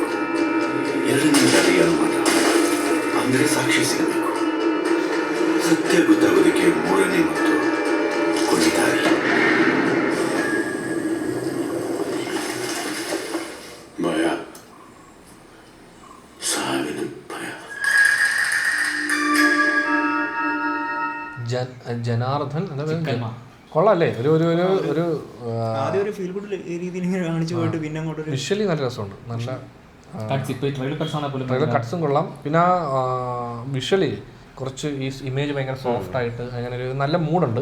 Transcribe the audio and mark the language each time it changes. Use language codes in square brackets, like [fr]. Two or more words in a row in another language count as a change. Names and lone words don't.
[kn] 2ನೇ ದಾರಿ ಅನುಮಾನ, ಅಂದರೆ ಸಾಕ್ಷಿ ಸಿಗಬೇಕು. ಸತ್ಯ ಗೊತ್ತಾಗೋದಕ್ಕೆ 3ನೇ ಮತ್ತು ಕೊನೆ ದಾರಿ ಭಯ, ಸಾವಿನ ಭಯ. [ml] ജനാർദ്ദൻ കൊള്ളാല്ലേ? ഒരു ആദ്യം ഒരു [en] feel good [ml] രീതിയിൽ ഇങ്ങനെ കാണിച്ചു പോയിട്ട് പിന്നെ അങ്ങോട്ട് വിഷ്വലി നല്ല രസമുണ്ട്. നല്ല ട്രെയിലർ കട്ട്സും കൊള്ളാം. പിന്നെ വിഷ്വലി കുറച്ച് ഈ ഇമേജ് ഭയങ്കര സോഫ്റ്റ് ആയിട്ട് അങ്ങനെ ഒരു നല്ല മൂഡുണ്ട്.